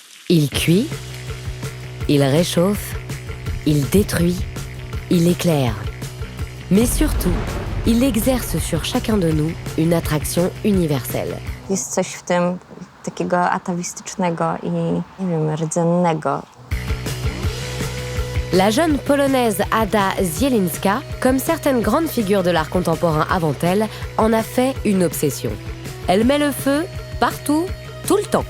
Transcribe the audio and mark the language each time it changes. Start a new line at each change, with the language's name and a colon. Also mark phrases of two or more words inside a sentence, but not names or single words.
French: Il cuit, il réchauffe, il détruit, il éclaire. Mais surtout, il exerce sur chacun de nous une attraction universelle.
Polish: Jest coś w tym takiego atawistycznego i, nie wiem, rdzennego.
French: La jeune polonaise Ada Zielinska, comme certaines grandes figures de l'art contemporain avant elle, en a fait une obsession. Elle met le feu partout, tout le temps.